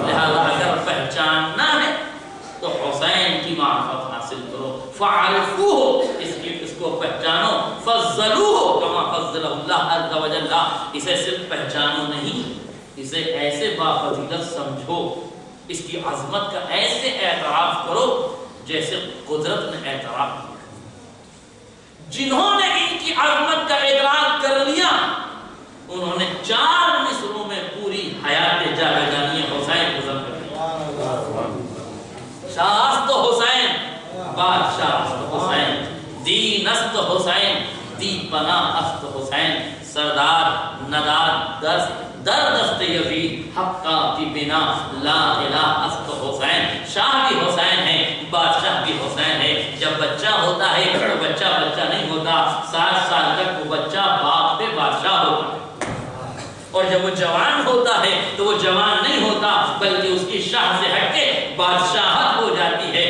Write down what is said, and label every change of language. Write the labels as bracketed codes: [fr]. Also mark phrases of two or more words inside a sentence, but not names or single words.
[ur] لہذا اگر پہچاننا ہے تو حسین کی معرفت حاصل کرو، [ar] فعرفوہ [ur] اس کو پہچانو، [ar] فضلوہ کما فضلہ اللہ عز و جل، [ur] اسے صرف پہچانو نہیں، اسے ایسے بافضیلت سمجھو، اس کی عظمت کا ایسے اعتراف کرو جیسے قدرت نے اعتراف کیا۔ جنہوں نے ان کی عظمت کا ادراک کر لیا انہوں نے 4 مصروں میں پوری حیات جاویدانی حسین گزر کر دی۔ [fa] شاہ است حسین، بادشاہ است حسین، دین است حسین، دی پناہ است حسین، سردار نداد دست در دست یزید حقا کی بنا [ar] لا الہ [fa] است حسین۔ [ur] شاہ بھی حسین ہے، بادشاہ بھی حسین ہے۔ جب بچہ ہوتا ہے تو بچہ بچہ نہیں ہوتا، 60 سال تک وہ بچہ باپ پہ بادشاہ ہوتا ہے، اور جب وہ جوان ہوتا ہے تو وہ جوان نہیں ہوتا بلکہ اس کی شاہ سے ہٹ کے بادشاہت ہو جاتی ہے۔